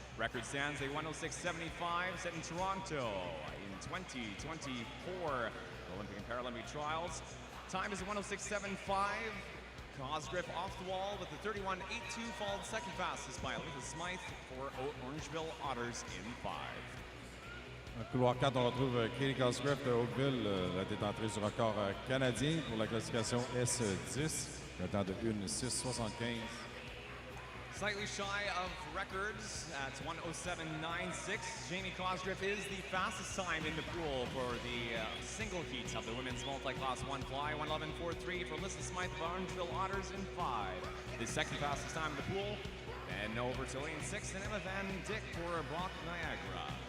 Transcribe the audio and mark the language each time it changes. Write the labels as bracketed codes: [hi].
[en] Record stands a 106.75 set in Toronto in 2024 Olympic and Paralympic trials. Time is a 106.75. Cosgriff off the wall with a 31.82, followed second fastest by Aletha Smythe for Orangeville Otters in 5. [fr] Dans le couloir 4, on retrouve Katie Cosgriff de Oakville, la détentrice du record canadien pour la classification S10, le temps de 1:06.75. [en] Slightly shy of records at 1:07.96. Jamie Cosgriff is the fastest time in the pool for the single heats of the women's multi-class one fly. 1:11.43 for Aletha Smythe of Orangeville Otters in 5. The second fastest time in the pool, and over to lane 6 and Emma Van Dyck for Brock Niagara.